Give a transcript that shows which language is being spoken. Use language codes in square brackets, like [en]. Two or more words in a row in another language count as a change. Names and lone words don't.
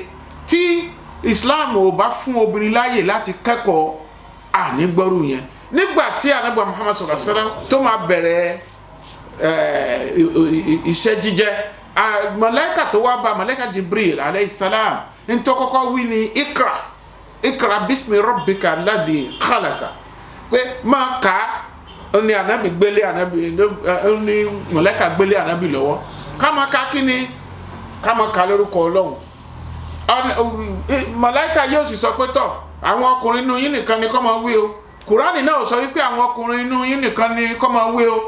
[yo] Tí Islam ò bá fún obìnrin láàyè láti kẹ́kọ̀ọ́ ànígbọ́rù yẹn. Nígbà tí Ànábì Muhammad [ar] صلى الله عليه وسلم [yo] tó máa bẹ̀rẹ̀ iṣẹ́ jíjẹ́, màláíkà tó wá bá, màláíkà Jibril [ar] عليه السلام, [yo] ní tó kọ́kọ́ wí ní [ar] اقرأ باسم ربك الذي خلق, [yo] pé máa kà á ní Ànábì gbélé Ànábì ní màláíkà gbélé Ànábì lọ́wọ́, ká máa ka kí ni, ká máa ka lórúkọ Ọlọ́run. Màláíkà yóò sì sọ pé tọ̀, àwọn ọkùnrin inú yín nìkan ni kó máa wí o. Kùránì náà sọ wípé àwọn ọkùnrin inú yín nìkan ni kó máa wí o.